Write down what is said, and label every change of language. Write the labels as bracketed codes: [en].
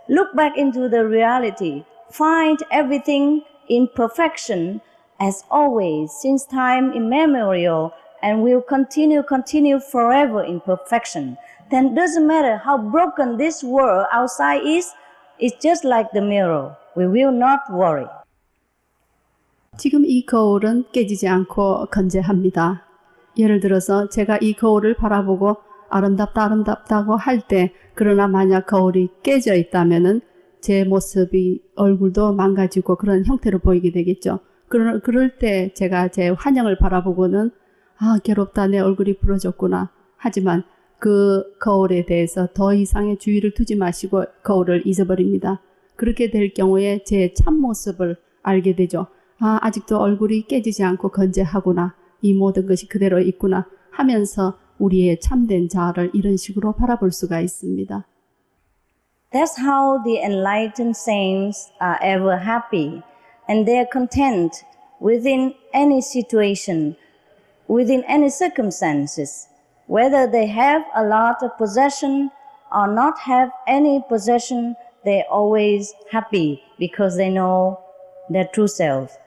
[en] Look back into the reality. Find everything in perfection as always, since time immemorial, and will continue forever in perfection. Then it doesn't matter how broken this world outside is, it's just like the mirror. We will not worry. [ko] 지금 이 거울은 깨지지 않고 건재합니다. 예를 들어서 제가 이 거울을 바라보고 아름답다고 할 때, 그러나 만약 거울이 깨져 있다면은 제 모습이 얼굴도 망가지고 그런 형태로 보이게 되겠죠. 그럴 때 제가 제 환영을 바라보고는 괴롭다, 내 얼굴이 부러졌구나. 하지만 그 거울에 대해서 더 이상의 주의를 두지 마시고 거울을 잊어버립니다. 그렇게 될 경우에 제 참모습을 알게 되죠. 아직도 얼굴이 깨지지 않고 건재하구나. 이 모든 것이 그대로 있구나 하면서 우리의 참된 자아를 이런 식으로 바라볼 수가 있습니다. [en] That's how the enlightened saints are ever happy, and they are content within any situation, within any circumstances. Whether they have a lot of possession or not have any possession, they're always happy because they know their true self.